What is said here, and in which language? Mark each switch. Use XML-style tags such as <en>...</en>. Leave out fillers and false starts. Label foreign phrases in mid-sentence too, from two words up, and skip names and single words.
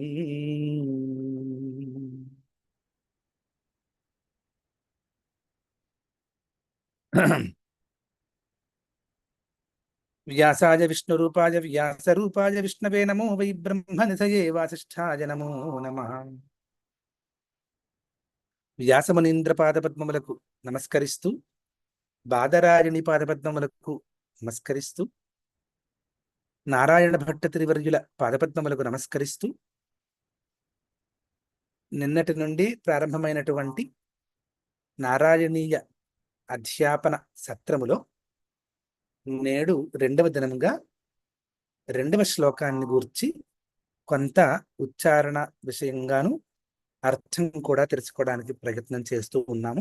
<sa>व्यासाय विष्णुरूपाय व्यासरूपाय विष्णवे नमो वै ब्रह्मनिधये वासिष्ठाय नमो नमः।</sa> <te>వ్యాసమునీంద్ర పాదపద్మములకు నమస్కరిస్తూ, బాదరాయణి పాదపద్మములకు నమస్కరిస్తూ, నారాయణ భట్ట త్రివర్యుల పాదపద్మములకు నమస్కరిస్తూ, నిన్నటి నుండి ప్రారంభమైనటువంటి నారాయణీయ అధ్యాపన సత్రములో నేడు రెండవ దినముగా రెండవ శ్లోకాన్ని గూర్చి కొంత ఉచ్చారణ విషయంగాను అర్థం కూడా తెలుసుకోవడానికి ప్రయత్నం చేస్తూ ఉన్నాము.</te>